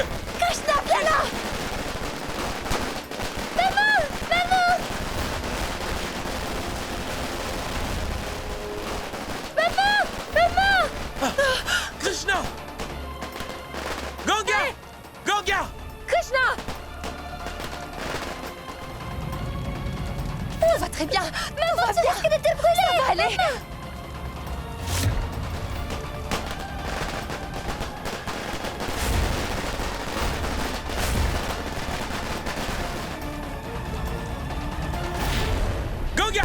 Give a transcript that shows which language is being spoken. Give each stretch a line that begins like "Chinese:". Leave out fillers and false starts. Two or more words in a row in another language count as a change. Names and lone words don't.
French: Krishna, viens là! Maman! Maman! Maman! Maman! Krishna! Ganga! Ganga! Krishna! Tout va très bien! Maman, tu risques de te brûler! Ça va aller! Ganga!